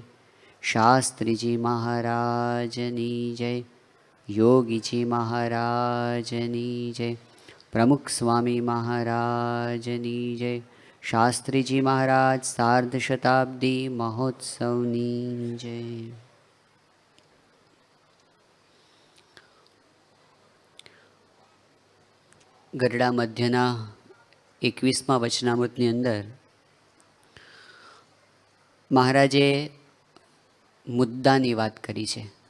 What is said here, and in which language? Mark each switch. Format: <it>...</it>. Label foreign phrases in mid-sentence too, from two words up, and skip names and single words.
<gu>શાસ્ત્રીજી મહારાજની જય। યોગીજી મહારાજની જય। પ્રમુખ સ્વામી મહારાજની જય। શાસ્ત્રીજી મહારાજ સાર્ધ શતાબ્દી મહોત્સવની જય। ગરડા મધ્યના 21મા વચનામૃતની અંદર મહારાજે મુદ્દાની વાત કરી છે.</gu>